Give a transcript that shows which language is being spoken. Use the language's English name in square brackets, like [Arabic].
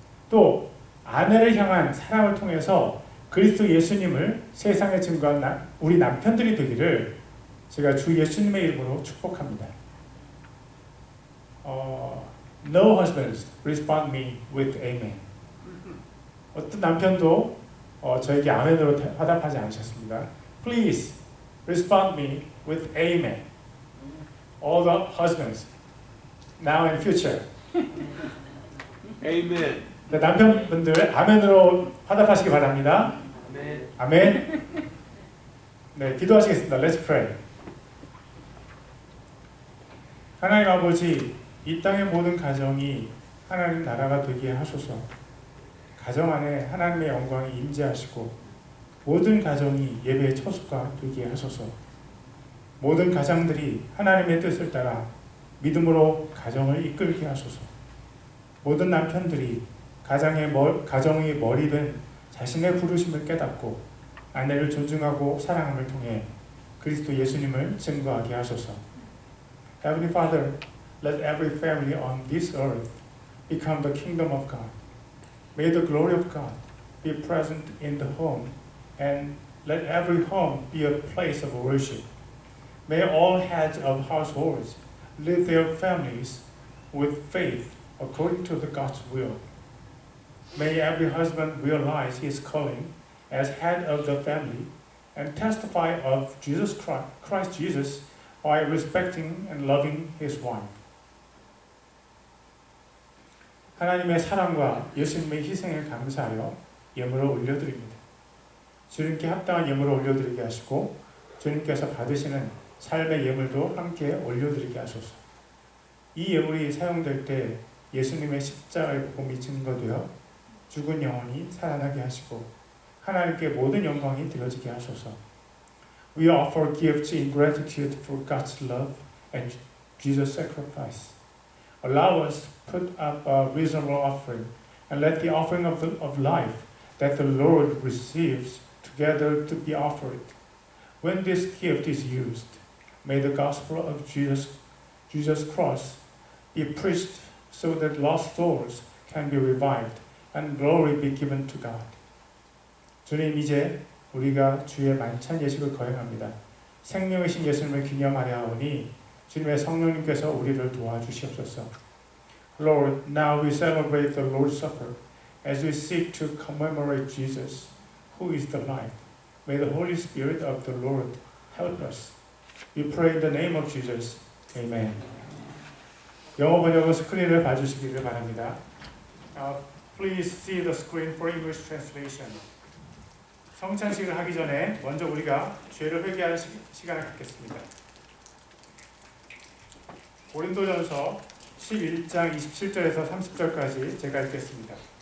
[Korean] 또 아내를 향한 사랑을 통해서 그리스도 예수님을 세상에 증거한 우리 남편들이 되기를 제가 주 예수님의 이름으로 축복합니다. [English] No husbands respond me with amen. [Korean] 어떤 남편도 저에게 아멘으로 화답하지 않으셨습니다. [English] Please respond me with amen. All the husbands, now and future. Amen. [Korean] 네, 남편분들 아멘으로 화답하시기 바랍니다. 아멘. 아멘. 네, 기도하시겠습니다. [English] Let's pray. [Korean] 하나님 아버지, 이 땅의 모든 가정이 하나님 나라가 되게 하소서. 가정 안에 하나님의 영광이 임재하시고 모든 가정이 예배의 처소가 되게 하소서. 모든 가장들이 하나님의 뜻을 따라 믿음으로 가정을 이끌게 하소서. 모든 남편들이 가정의 머리 된 자신의 부르심을 깨닫고 아내를 존중하고 사랑함을 통해 그리스도 예수님을 증거하게 하소서. [English] Heavenly Father, let every family on this earth become the kingdom of God. May the glory of God be present in the home, and let every home be a place of worship. May all heads of households live their families with faith according to the God's will. May every husband realize his calling as head of the family and testify of Christ Jesus by respecting and loving his wife. [Korean] 하나님의 사랑과 예수님의 희생에 감사하여 예물을 올려드립니다. 주님께 합당한 예물을 올려드리게 하시고 주님께서 받으시는 삶의 예물도 함께 올려드리게 하소서. 이 예물이 사용될 때 예수님의 십자가의 복음이 증거되어 죽은 영혼이 살아나게 하시고 하나님께 모든 영광이 드려지게 하소서. [English] We offer gifts in gratitude for God's love and Jesus' sacrifice. Allow us to put up a reasonable offering and let the offering of life that the Lord receives together to be offered. When this gift is used, may the gospel of Jesus' cross be preached so that lost souls can be revived and glory be given to God. [Korean] 주님, 이제 우리가 주의 만찬 예식을 거행합니다. 생명이신 예수님을 기념하려 하오니 주님의 성령님께서 우리를 도와주시옵소서. [English] Lord, now we celebrate the Lord's Supper as we seek to commemorate Jesus, who is the life. May the Holy Spirit of the Lord help us. We pray in the name of Jesus. Amen. [Korean] 영어 번역은 스크린을 봐주시기를 바랍니다. [English] Please see the screen for English translation. [Korean] 성찬식을 하기 전에 먼저 우리가 죄를 회개하는 시간을 갖겠습니다. 고린도전서 11장 27절에서 30절까지 제가 읽겠습니다.